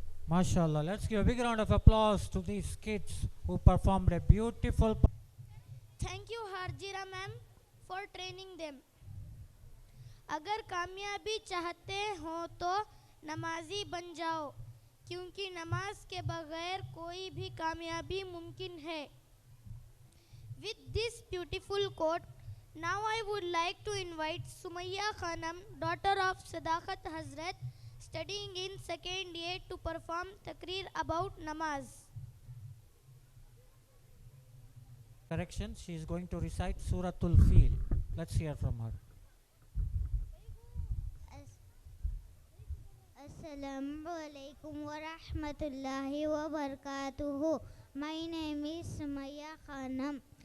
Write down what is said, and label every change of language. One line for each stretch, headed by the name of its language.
English: MashaAllah. Let's give a big round of applause to these kids who performed a beautiful. Thank you Harjira ma'am for training them.
Hindi: अगर कामयाबी चाहते हो तो नमाजी बन जाओ, क्योंकि नमाज के बगैर कोई भी कामयाबी मुमकिन है.
English: With this beautiful quote, now I would like to invite Sumayya Khanam, daughter of Sadaqat Hazrat, studying in second year, to perform takreer about namaz. Correction, she is going to recite Suratul Fil. Let's hear from her. Assalamu alaikum wa rahmatullahi wa barakatuhu. My name is Sumayya Khanam.